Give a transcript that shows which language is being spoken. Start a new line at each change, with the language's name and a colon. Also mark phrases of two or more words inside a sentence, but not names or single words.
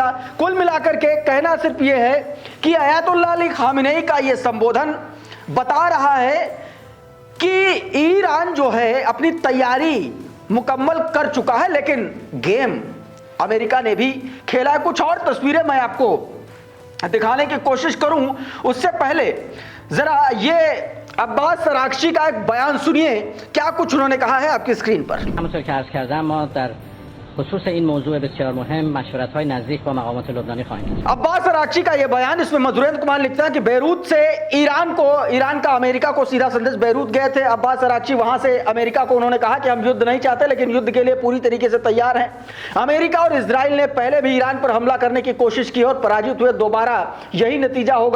Hindi: कुल मिलाकर के कहना सिर्फ यह है कि अयातुल्लाह अली खामेनेई का यह संबोधन बता रहा है कि ईरान जो है अपनी तैयारी मुकम्मल कर चुका है, लेकिन गेम अमेरिका ने भी खेला है। कुछ और तस्वीरें मैं आपको दिखाने की कोशिश करूं, उससे पहले जरा ये अब्बास अरागची का एक बयान सुनिए, क्या कुछ उन्होंने कहा है आपकी स्क्रीन पर।
Persian: همونطور که عرض کردم ما در خصوص این موضوع بسیار مهم مشورت‌های نزدیک با مقامات لبنانی خواهیم داشت.
Hindi: अब्बास अरागची का यह बयान, इसमें मधुरेंद्र कुमार लिखता है कि बेरूत से ईरान का अमेरिका को सीधा संदेश। बेरूत गए थे अब्बास अरागची, वहां से अमेरिका को उन्होंने कहा कि हम युद्ध नहीं चाहते, लेकिन युद्ध के लिए पूरी तरीके से तैयार हैं। अमेरिका और इजराइल ने पहले भी ईरान पर हमला करने की कोशिश की और पराजित हुए, दोबारा यही नतीजा होगा।